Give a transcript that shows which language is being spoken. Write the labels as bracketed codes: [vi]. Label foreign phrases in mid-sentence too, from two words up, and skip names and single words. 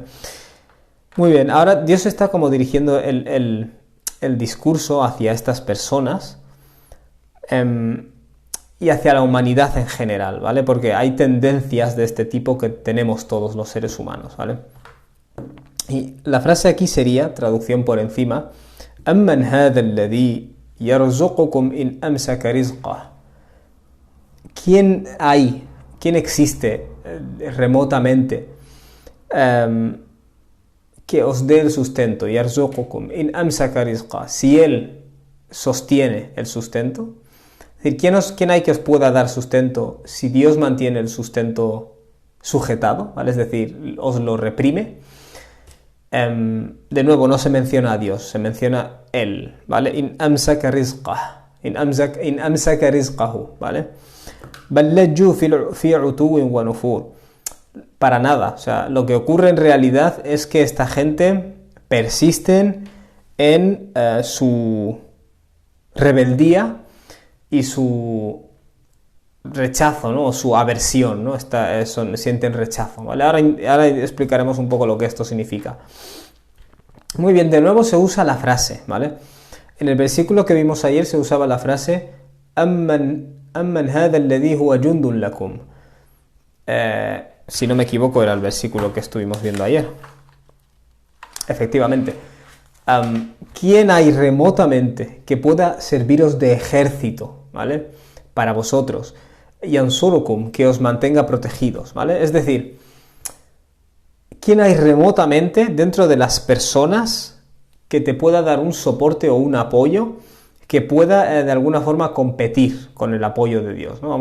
[es] Muy bien, ahora Dios está como dirigiendo el discurso hacia estas personas y hacia la humanidad en general, ¿vale? Porque hay tendencias de este tipo que tenemos todos los seres humanos, ¿vale? Y la frase aquí sería, traducción por encima, [ar] أَمَّنْ هَذَا الَّذِي يَرْزُقُكُمْ إِنْ أَمْسَكَ رِزْقَهُ. [es] ¿Quién existe remotamente que os dé el sustento? [ar] يَرْزُقُكُمْ إِنْ أَمْسَكَ رِزْقَهُ. [es] Si Él sostiene el sustento. Es decir, ¿quién hay que os pueda dar sustento si Dios mantiene el sustento sujetado? ¿Vale? Es decir, os lo reprime. De nuevo, no se menciona a Dios, se menciona Él, ¿vale? [ar] إن أمسك رزقه, ¿vale? بل لجوا في عتو ونفور. [es] Para nada, o sea, lo que ocurre en realidad es que esta gente persisten en su rebeldía y su rechazo, ¿no? O su aversión, ¿no? Sienten rechazo, ¿vale? Ahora explicaremos un poco lo que esto significa. Muy bien, de nuevo se usa la frase, ¿vale? En el versículo que vimos ayer se usaba la frase [ar] أَمَّنْ هَذَا الَّذِي هُوَ جُنْدٌ لَكُمْ. [es] Si no me equivoco era el versículo que estuvimos viendo ayer. Efectivamente. ¿Quién hay remotamente que pueda serviros de ejército, ¿vale? Para vosotros. yansurukum, que os mantenga protegidos, ¿vale? Es decir, ¿quién hay remotamente dentro de las personas que te pueda dar un soporte o un apoyo que pueda de alguna forma competir con el apoyo de Dios, ¿no?